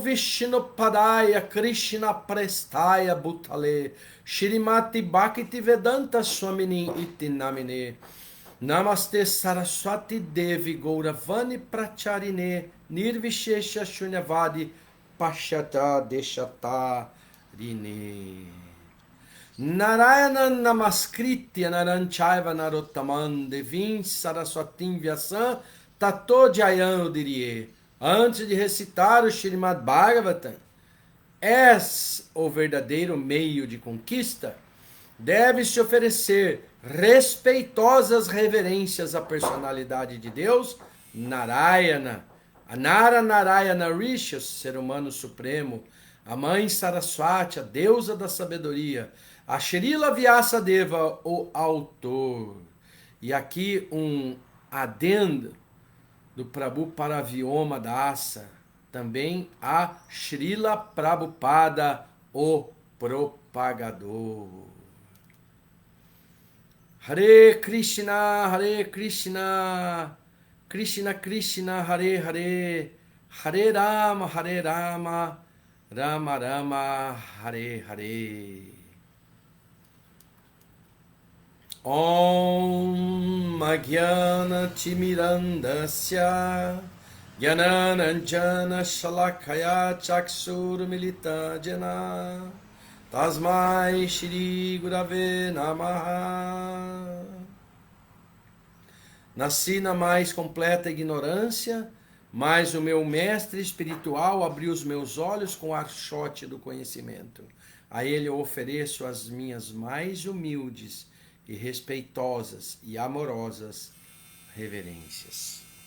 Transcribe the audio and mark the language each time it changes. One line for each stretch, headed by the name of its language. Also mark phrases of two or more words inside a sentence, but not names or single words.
Sanskrit: Vishnu Padaya Krishna Prestaya Bhutale Shrimati Bhakti Vedanta Swamini Iti Namine Namaste Saraswati Devi Gauravani Pracharine Nirvishesha Shunyavadi Pashata Deshatarine Narayana Namaskritya Naranchaiva Narottaman Devim Saraswatim Vyasam Tato Jayam Udirie.
Portuguese: Antes de recitar o Srimad Bhagavatam, és o verdadeiro meio de conquista, deve-se oferecer respeitosas reverências à personalidade de Deus, Narayana, a Nara Narayana Rishi, o ser humano supremo, a mãe Saraswati, a deusa da sabedoria, a Srila Vyasadeva, o autor. E aqui um adendo do Prabhu Paravyoma Dasa, também a Srila Prabhupada, o propagador.
Sanskrit: Hare Krishna, Krishna Krishna, Hare Hare, Hare Rama, Rama Rama, Hare Hare. Om Jnana Timirandasya Jnananjana Shalakaya Chakshur Milita Jana Tasmai Shri Gurave Namaha.
Portuguese: Nasci na mais completa ignorância, mas o meu mestre espiritual abriu os meus olhos com o archote do conhecimento. A ele eu ofereço as minhas mais humildes e respeitosas e amorosas reverências.